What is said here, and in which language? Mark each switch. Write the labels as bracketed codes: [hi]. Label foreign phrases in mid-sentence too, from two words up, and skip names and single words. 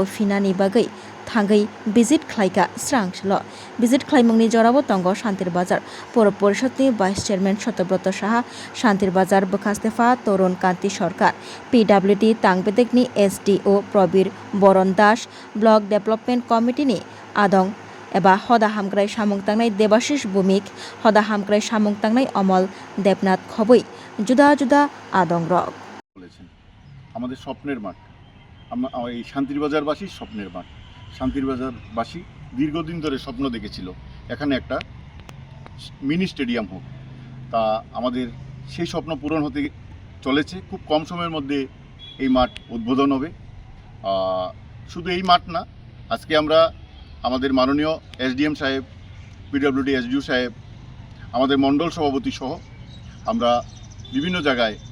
[trp] फिनानि बागै थांगै भिजिट खालायगा स्रांसल' भिजिट खालायमुंनि जराबो तंग शान्तिर बाजार पौर परिषदनि [en] vice chairman [trp] सत्यव्रत साहा शान्तिर बाजार बखास्तेफा तरुण कान्ति सरकार पिडब्लिउडि तांबेदेकनि एसडिअ प्रबीर बरन दास [en] block development [trp] कमिटिनि आदं एबा हदा हामग्राय सामुं तांनाय देबाशिष भूमिक हदा हामग्राय सामुं तांनाय अमल देबनाथ खबै जुदा जुदा आदं रक [bn] আমাদের স্বপ্নের মাঠ এই শান্তির বাজারবাসীর স্বপ্নের মাঠ শান্তির বাজারবাসী দীর্ঘদিন ধরে স্বপ্ন দেখেছিল এখানে একটা [en] mini stadium [bn] হোক তা আমাদের সেই স্বপ্ন পূরণ হতে চলেছে খুব কম সময়ের মধ্যে এই মাঠ উদ্বোধন হবে শুধু এই মাঠ না আজকে আমরা আমাদের মাননীয় এসডিএম সাহেব পিডব্লিউডি এসডিও সাহেব আমাদের মণ্ডল সভাপতি সহ আমরা বিভিন্ন জায়গায়